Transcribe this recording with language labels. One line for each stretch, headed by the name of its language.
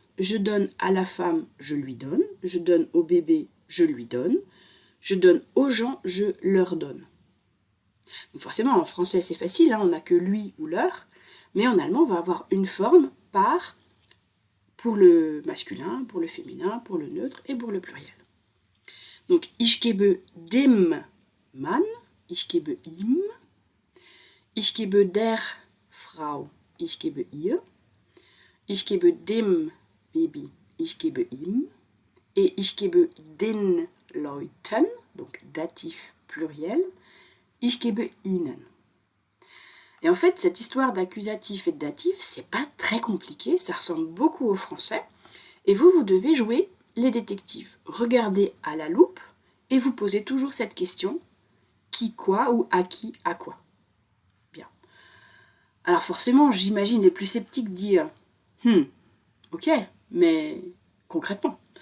French: Je donne à la femme, je lui donne. Je donne au bébé, je lui donne. Je donne aux gens, je leur donne. Donc forcément, en français, c'est facile, hein, on n'a que lui ou leur. Mais en allemand, on va avoir une forme par pour le masculin, pour le féminin, pour le neutre et pour le pluriel.
German: Donc, ich gebe dem Mann, ich gebe ihm, ich gebe der Frau, ich gebe ihr, ich gebe dem Baby, ich gebe ihm, et ich gebe den Leuten,
French: donc datif pluriel,
German: ich gebe ihnen.
French: Et en fait, cette histoire d'accusatif et de datif, c'est pas très compliqué, ça ressemble beaucoup au français. Et vous devez jouer les détectives. Regardez à la loupe et vous posez toujours cette question. Qui, quoi ou à qui, à quoi. Bien. Alors forcément, j'imagine les plus sceptiques dire ok, mais concrètement.